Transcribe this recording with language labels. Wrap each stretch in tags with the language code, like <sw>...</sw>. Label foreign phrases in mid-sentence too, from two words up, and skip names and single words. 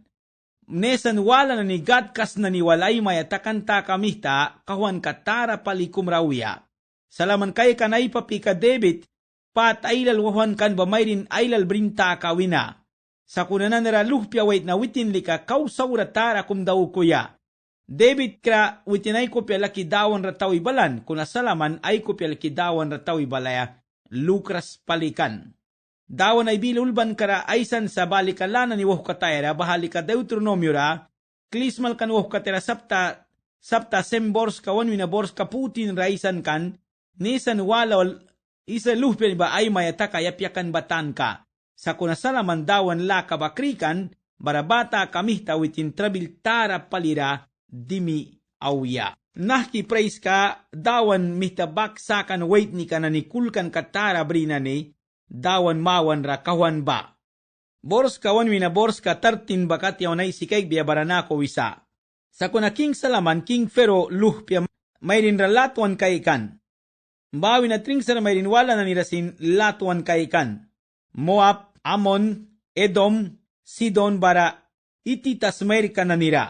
<miq>Nesan wala na ni gadkas na ni walay mayatakan ta kamihta kawan katara palikum rauya. Salaman kay kanay papika debit pat ailal wahan kan ba mayrin ailal brinta kawina. Sa kunanan nara luhpya wait na witin lika kausawra tara kum daw kuya. Debit kra witin ay kopya laki dawan ratawi balan kuna salaman ay kopya laki dawan ratawi balaya lukras palikan. Dawan ay bilulban kara aysan sa balikalanan ni woh katayra bahali ka Deuteronomio ra, klismal kan woh katera sapta sembors kawan wina bors kaputin raisan kan, nisan walawal isa luhpen ba ay mayataka yapyakan batan ka. Sa kunasalaman dawan la kabakrikan, barabata kamihta witin trabil tara palira dimi awya. Nahki praise ka, dawan mitabak sakan wait ni ka na nikulkan katara brina ni, dawan mawan ra kawan ba. Bors kawan wina bors ka 13 bakat yaw na isikay biya baranako wisa. Sa kuna King Salaman, King Pharaoh luhpya mayrin ra latuan kaikan. Bawi na tringsar mayrin wala na nirasin latuan kaikan. Moab, Amon, Edom, Sidon bara ititas mayri ka na nira.</miq>